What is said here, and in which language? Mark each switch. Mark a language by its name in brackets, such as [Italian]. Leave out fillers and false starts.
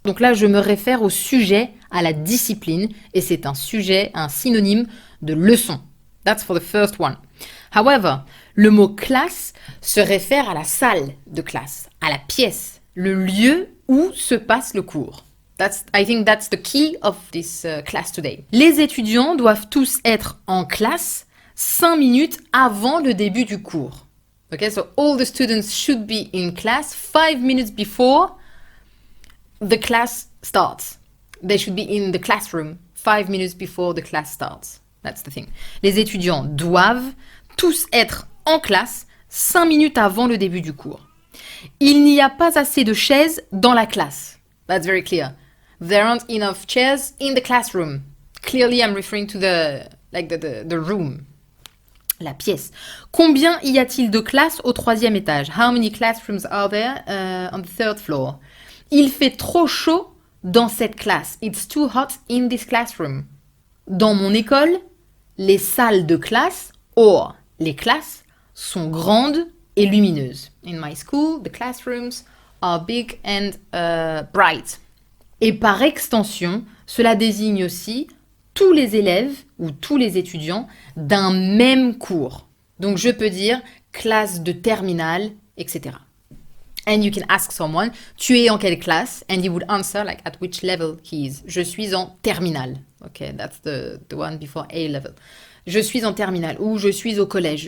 [French] Donc là, je me réfère au sujet, à la discipline, et c'est un sujet, un synonyme de leçon. [English] That's for the first one. [French] However, le mot classe se réfère à la salle de classe, à la pièce, le lieu où se passe le cours. [English] I think that's the key of this class today. [French] Les étudiants doivent tous être en classe 5 minutes avant le début du cours. [English] Okay, so all the students should be in class 5 minutes before the class starts. They should be in the classroom 5 minutes before the class starts. That's the thing. [French] Les étudiants doivent tous être en classe 5 minutes avant le début du cours. Il n'y a pas assez de chaises dans la classe. [English] That's very clear. There aren't enough chairs in the classroom. Clearly, I'm referring to the room. [French] La pièce. Combien y a-t-il de classes au 3e étage? [English] How many classrooms are there on the 3rd floor? [French] Il fait trop chaud dans cette classe. [English] It's too hot in this classroom. [French] Dans mon école, les salles de classe, or les classes, sont grandes et lumineuses. [English] In my school, the classrooms are big and bright. [French] Et par extension, cela désigne aussi tous les élèves ou tous les étudiants d'un même cours. Donc je peux dire classe de terminale, etc. [English] And you can ask someone, [French] tu es en quelle classe? [English] And he would answer like at which level he is. [French] Je suis en terminale. [English] Okay, that's the one before A level. [French] Je suis en terminale ou je suis au collège.